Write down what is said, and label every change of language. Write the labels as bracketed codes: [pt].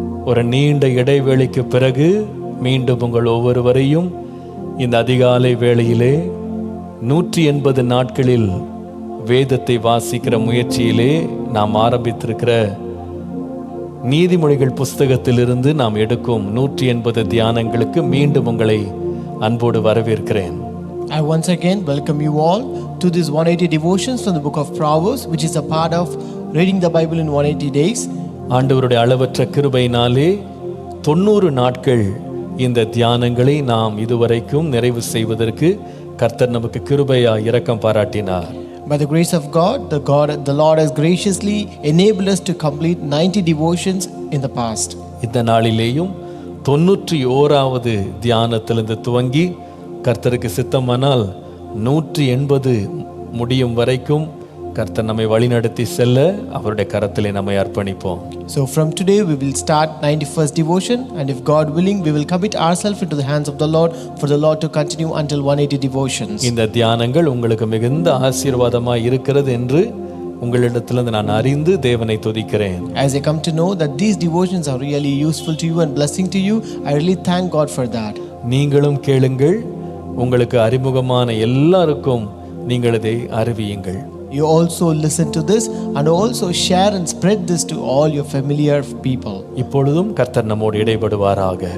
[ta] ஒரு நீண்ட இடைவேளைக்கு பிறகு மீண்டும் உங்கள் ஒவ்வொருவரையும் இந்த அதிகாலை வேளையிலே 180 நாட்களில் வேதத்தை வாசிக்கிற முயற்சியிலே நாம் ஆரம்பித்திருக்கிற நீதிமொழிகள் புஸ்தகத்திலிருந்து நாம் எடுக்கும் 180 தியானங்களுக்கு மீண்டும் உங்களை அன்போடு வரவேற்கிறேன். [en] I once again welcome you all to this 180 devotions from the book of Proverbs, which is a part of reading the Bible in 180 days. [ta] ஆண்டவருடைய அளவற்ற கிருபையினாலே 90 நாட்கள் இந்த தியானங்களை நாம் இதுவரைக்கும் நிறைவு செய்வதற்கு கர்த்தர் நமக்கு கிருபையா இரக்கம் பாராட்டினார். [en] By the grace of God, the Lord has graciously enabled us to complete 90 devotions in the past. [ta] இந்த நாளிலேயும் 91வது தியானத்திலிருந்து துவங்கி கர்த்தருக்கு சித்தமானால் 180 முடியும் வரைக்கும் கர்த்தர் நம்மை வழிநடத்தி செல்ல அவருடைய கரத்திலே நம்மை அர்ப்பணிப்போம். [en] So from today we will start 91st devotion, and if God willing we will commit ourselves into the hands of the Lord for the Lord to continue until 180 devotions. [ta] இந்த தியானங்கள் உங்களுக்கு மிகுந்த ஆசீர்வாதமாய் இருக்கிறது என்று உங்களிடத்திலிருந்து நான் அறிந்து தேவனை துதிக்கிறேன். [en] As I come to know that these devotions are really useful to you and blessing to you, I really thank God for that. [ta] நீங்களும் கேளுங்கள், உங்களுக்கு அறிமுகமான எல்லாருக்கும் நீங்கள் இதை அறிவியுங்கள். [en] You also listen to this and also share and spread this to all your familiar people. [ta] இப்பொழுதும் கர்த்தர் நம்மோடு இடைபடுவாராக.